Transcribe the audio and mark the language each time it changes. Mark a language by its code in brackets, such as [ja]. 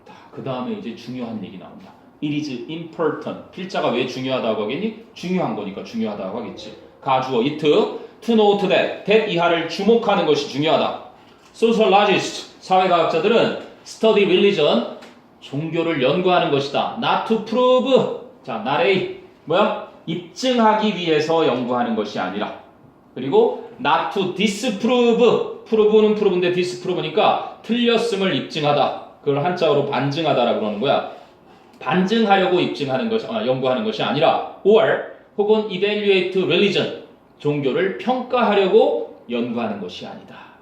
[ko] 그 다음에 이제 중요한 얘기 나온다. [en] It is important. [ko] 필자가 왜 중요하다고 하겠니? 중요한 거니까 중요하다고 하겠지. 가주어 it, [en] to note that, that [ko] 이하를 주목하는 것이 중요하다. [en] Sociologists, [ko] 사회과학자들은 [en] study religion, [ko] 종교를 연구하는 것이다. [en] Not to prove, [ko] 자, [en] not a, [ko] 뭐야? 입증하기 위해서 연구하는 것이 아니라 그리고 [en] not to disprove, [ko] prove는 prove인데 disprove니까 틀렸음을 입증하다. 그걸 한자어로 반증하다라고 그러는 거야. 반증하려고 입증하는 것, 연구하는 것이 아니라 or 혹은 [en] evaluate religion, [ko] 종교를 평가하려고 연구하는 것이 아니다.